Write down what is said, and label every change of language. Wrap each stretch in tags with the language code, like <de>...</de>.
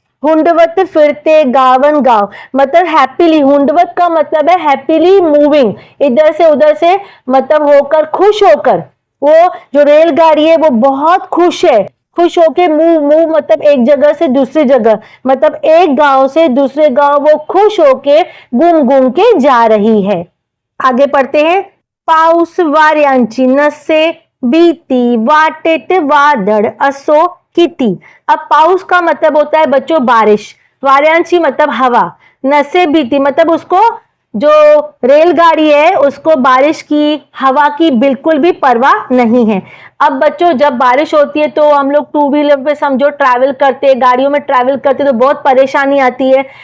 <mr>हुंडवत फिरते गावन गांव</mr> <hi>मतलब हैप्पीली, हुंडवत का मतलब है हैप्पीली मूविंग, इधर से उधर से मतलब होकर, खुश होकर। वो जो रेलगाड़ी है वो बहुत खुश है, खुश होके मूव मतलब एक जगह से दूसरी जगह, मतलब एक गांव से दूसरे गांव वो खुश होके घूम घूम के जा रही है। आगे पढ़ते हैं।</hi> <mr>पाऊस वाऱ्यांची नसे भीती, वाटेत वादळ असो किती।</mr> <hi>अब पाऊस का मतलब होता है बच्चों बारिश, वाऱ्यांची मतलब हवा,</hi> <mr>नसे भीती</mr> <hi>मतलब उसको, जो रेलगाड़ी है उसको बारिश की, हवा की बिल्कुल भी परवाह नहीं है। अब बच्चों जब बारिश होती है तो हम लोग टू व्हीलर पे समझो ट्रैवल करते हैं, गाड़ियों में ट्रैवल करते हैं तो बहुत परेशानी आती है।</hi>